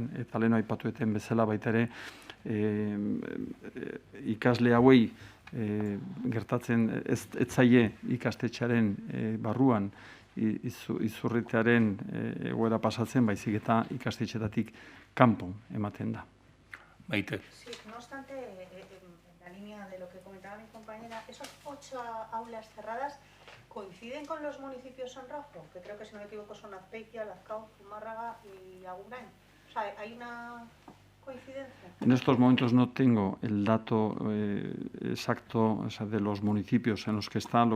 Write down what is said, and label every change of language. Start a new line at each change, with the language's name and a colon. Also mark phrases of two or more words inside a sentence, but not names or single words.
Basque: Eta lehen aipatueten bezala baita ere ikasle hauei gertatzen ez zaie ikastetxearen barruan izurritearen egoera pasatzen, baizik eta ikastetxeetatik kanpo ematen da. Maite.
Spanish: Sí, no obstante, en la línea de lo que comentaba mi compañera, esos 8 aulas cerradas coinciden con los municipios en rojo, que creo que si no me equivoco son Azpeitia, Lazkao, Zumárraga y Agurain. O sea, hay una coincidencia. En estos momentos no tengo el dato exacto, o sea, de los municipios en los que están.